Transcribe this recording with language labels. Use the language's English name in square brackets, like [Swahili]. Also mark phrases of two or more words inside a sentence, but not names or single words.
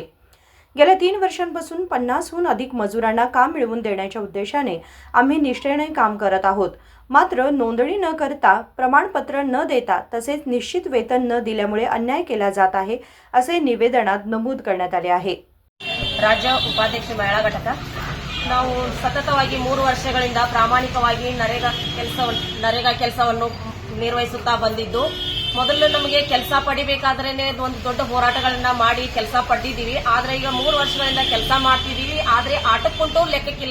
[Marathi] गेल्या 3 वर्षांपासून 50हून अधिक मजुरांना काम मिळवून देण्याच्या उद्देशाने आम्ही निष्ठेने काम करत आहोत। मात्र नोंदणी न करता, प्रमाणपत्र न देता तसेच निश्चित वेतन न दिल्यामुळे अन्याय केला जात आहे असे निवेदनात नमूद करण्यात आले आहे। [Kannada] ರಾಜ್ಯ ಉಪಾಧ್ಯಕ್ಷ ಮಹಿಳಾ ಘಟಕ ನಾವು ಸತತವಾಗಿ 3 ವರ್ಷಗಳಿಂದ ಪ್ರಾಮಾಣಿಕವಾಗಿ ನರೇಗಾ ಕೆಲಸವನ್ನು ನಿರ್ವಹಿಸುತ್ತಾ ಬಂದಿದ್ದು, ಮೊದಲು ನಮಗೆ ಕೆಲಸ ಪಡಿಬೇಕಾದ್ರೇನೆ ಒಂದು ದೊಡ್ಡ ಹೋರಾಟಗಳನ್ನ ಮಾಡಿ ಕೆಲಸ ಪಡೆದಿದ್ದೀವಿ। ಆದ್ರೆ ಈಗ 3 ವರ್ಷಗಳಿಂದ ಕೆಲಸ ಮಾಡ್ತಿದ್ದೀವಿ, ಆದ್ರೆ ಆಟಕ್ಕುಂಟು ಲೆಕ್ಕಕ್ಕಿಲ್ಲ।